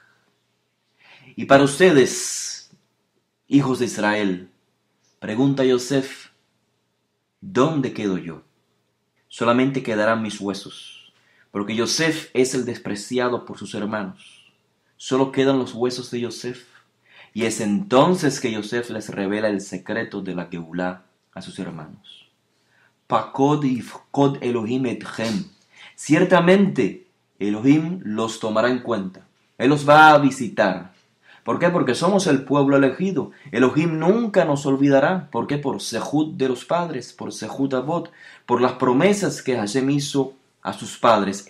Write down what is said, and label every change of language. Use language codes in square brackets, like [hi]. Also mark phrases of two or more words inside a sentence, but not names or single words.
[es] Y para ustedes, hijos de Israel, pregunta Yosef, ¿dónde quedo yo? Solamente quedarán mis huesos, porque Yosef es el despreciado por sus hermanos. Solo quedan los huesos de Yosef. Y es entonces que Yosef les revela el secreto de la Geulá a sus hermanos. [he] פקוד יפקוד אלהים אתכם. [es] Ciertamente Elohim los tomará en cuenta. Él los va a visitar. ¿Por qué? Porque somos el pueblo elegido. Elohim nunca nos olvidará. ¿Por qué? Por Sehut de los padres, por [he] זכות אבות, [es] por las promesas que Hashem hizo a sus padres.